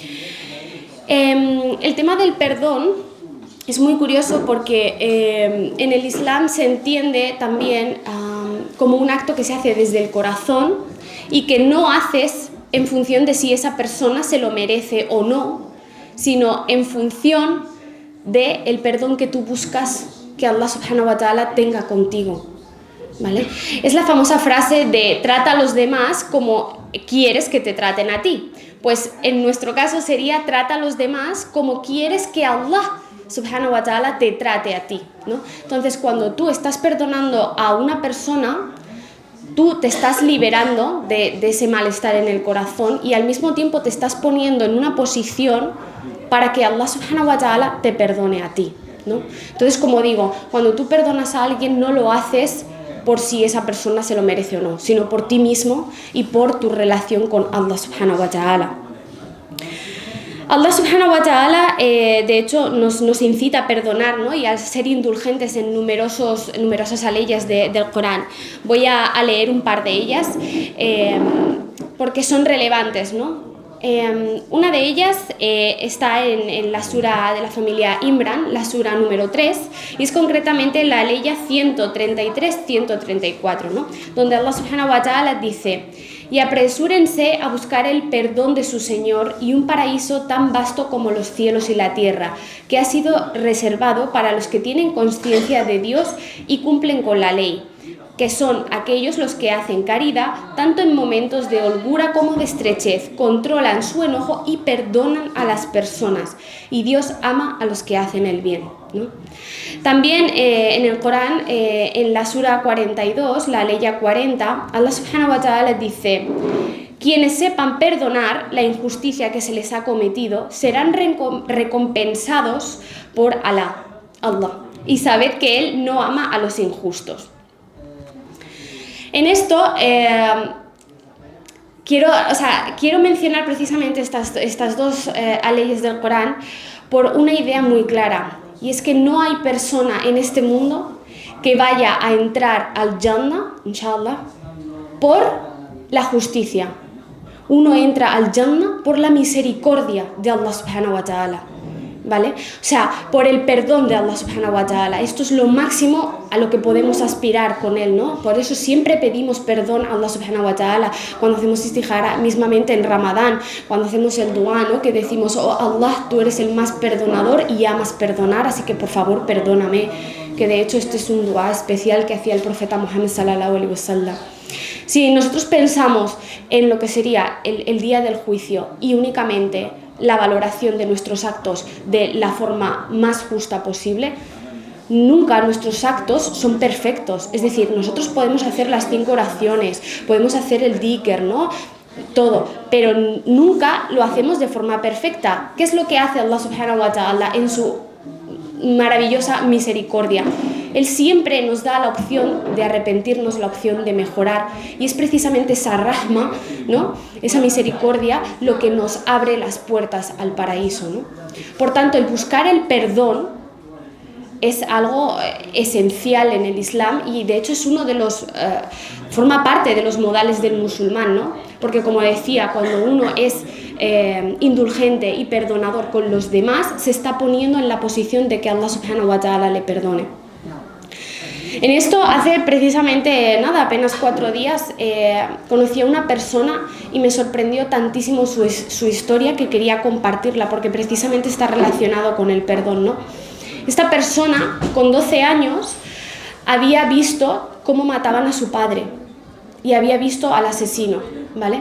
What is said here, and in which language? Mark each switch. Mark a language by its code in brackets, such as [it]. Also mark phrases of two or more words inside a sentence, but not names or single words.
[es] El tema del perdón es muy curioso porque en el Islam se entiende también como un acto que se hace desde el corazón y que no haces en función de si esa persona se lo merece o no, sino en función del perdón que tú buscas que [ar] الله سبحانه وتعالى [es] tenga contigo, ¿vale? Es la famosa frase de trata a los demás como quieres que te traten a ti. Pues en nuestro caso sería trata a los demás como quieres que [ar] الله سبحانه وتعالى [es] te trate a ti, ¿no? Entonces cuando tú estás perdonando a una persona, tú te estás liberando de ese malestar en el corazón y al mismo tiempo te estás poniendo en una posición para que [ar] الله سبحانه وتعالى [es] te perdone a ti, ¿no? Entonces, como digo, cuando tú perdonas a alguien no lo haces por si esa persona se lo merece o no, sino por ti mismo y por tu relación con [ar] الله سبحانه وتعالى. الله سبحانه وتعالى [es] de hecho nos incita a perdonar, ¿no? Y a ser indulgentes en numerosas leyes del Corán. Voy a leer un par de ellas porque son relevantes, ¿no? Una de ellas está en la sura de la familia Imran, la sura número 3, y es concretamente la ley 133-134, ¿no? Donde [ar] الله سبحانه وتعالى [es] dice: y apresúrense a buscar el perdón de su Señor y un paraíso tan vasto como los cielos y la tierra, que ha sido reservado para los que tienen conciencia de Dios y cumplen con la ley, que son aquellos los que hacen caridad tanto en momentos de holgura como de estrechez, controlan su enojo y perdonan a las personas, y Dios ama a los que hacen el bien, ¿no? También en el Corán, en la sura 42, la ley 40, [ar] الله سبحانه وتعالى [es] dice: quienes sepan perdonar la injusticia que se les ha cometido serán recompensados por Allah, y sabed que Él no ama a los injustos. En esto quiero mencionar precisamente estas dos leyes del Corán por una idea muy clara, y es que no hay persona en este mundo que vaya a entrar al Jannah, inshallah, por la justicia. Uno entra al Jannah por la misericordia de [ar] الله سبحانه وتعالى, [es] ¿vale? O sea, por el perdón de [ar] الله سبحانه وتعالى. [es] Esto es lo máximo a lo que podemos aspirar con Él, ¿no? Por eso siempre pedimos perdón a [ar] الله سبحانه وتعالى [es] cuando hacemos istijara, mismamente en Ramadán, cuando hacemos el dua, ¿no? Que decimos: oh Allah, tú eres el más perdonador y amas perdonar, así que por favor perdóname. Que de hecho este es un dua especial que hacía el profeta Muhammad [ar] صلى الله عليه وسلم. [es] Si nosotros pensamos en lo que sería el día del juicio y únicamente la valoración de nuestros actos de la forma más justa posible, nunca nuestros actos son perfectos. Es decir, nosotros podemos hacer las 5 oraciones, podemos hacer el dhikr, ¿no? Todo, pero nunca lo hacemos de forma perfecta. ¿Qué es lo que hace [ar] الله سبحانه وتعالى [es] en su maravillosa misericordia. Él siempre nos da la opción de arrepentirnos, la opción de mejorar, y es precisamente esa rahma, ¿no?, esa misericordia, lo que nos abre las puertas al paraíso, ¿no? Por tanto, el buscar el perdón es algo esencial en el Islam, y de hecho es uno de los forma parte de los modales del musulmán, ¿no? Porque, como decía, cuando uno es indulgente y perdonador con los demás, se está poniendo en la posición de que [ar] الله سبحانه وتعالى [es] le perdone. En esto, hace precisamente nada, apenas 4 días, conocí a una persona y me sorprendió tantísimo su historia, que quería compartirla porque precisamente está relacionado con el perdón, ¿no? Esta persona, con 12 años, había visto cómo mataban a su padre y había visto al asesino, ¿vale?